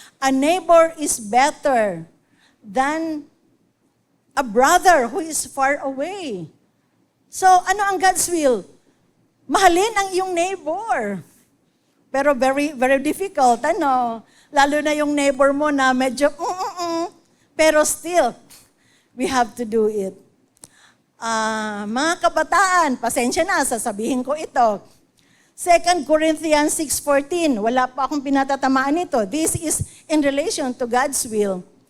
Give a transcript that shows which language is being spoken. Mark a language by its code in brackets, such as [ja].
[en] A neighbor is better than a brother who is far away. [tl] So, ano ang God's will? Mahalin ang iyong neighbor. [en] Pero very, very difficult, [tl] ano? Lalo na yung [en] neighbor [tl] mo na medyo, pero [en] still, we have to do it. [tl] Mga kabataan, pasensya na, sasabihin ko ito. 2 Corinthians 6:14, wala pa akong pinatatamaan nito. [en] This is in relation to God's will.